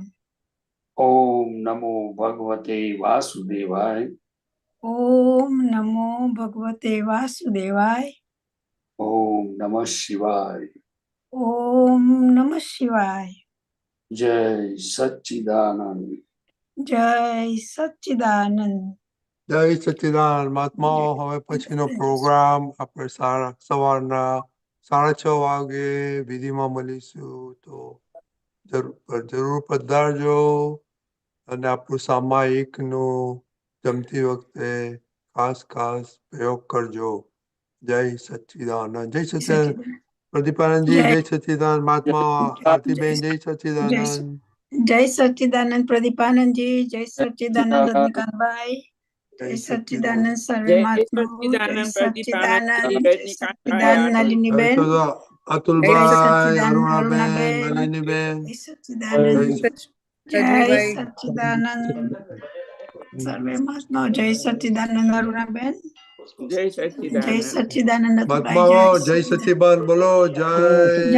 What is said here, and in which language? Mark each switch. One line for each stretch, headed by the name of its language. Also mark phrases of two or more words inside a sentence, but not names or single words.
Sanskrit: ओम नमो भगवते वासुदेवाय। ओम नमो भगवते वासुदेवाय। ओम नमः शिवाय। ओम नमः शिवाय।
Hindi: जय सच्चिदानंद। जय सच्चिदानंद।
Gujarati: જય સચ્ચિદાનંદ મહાત્માઓ હવે પછીનો પ્રોગ્રામ આપણે સવારના 6:30 વાગે વિધિમાં મળીશું તો જરૂર પધારજો અને આપણું સામાયિકનું જમતી વખતે ખાસ પ્રયોગ કરજો. જય સચ્ચિદાનંદ. જય સચ્ચિદાનંદ. પ્રદીપાનંદજી જય સચ્ચિદાનંદ. મહાત્મા આરતીબેન જય સચ્ચિદાનંદ.
Hindi: जय सच्चिदानंद प्रदीपानंद जी। जय सच्चिदानंद रजनीकांत भाई। जय सच्चिदानंद सर्वे महात्माओं। जय सच्चिदानंद। जय सच्चिदानंद नलिनी बेन।
Gujarati: અતુલભાઈ, અરુણાબેન, નલિનીબેન.
Hindi: जय सच्चिदानंद। जय सच्चिदानंद सर्वे महात्माओं। जय सच्चिदानंद अरुणाबेन। जय सच्चिदानंद। जय सच्चिदानंद
Gujarati: મહાત્માઓ જય સચ્ચિદાનંદ બોલો. જય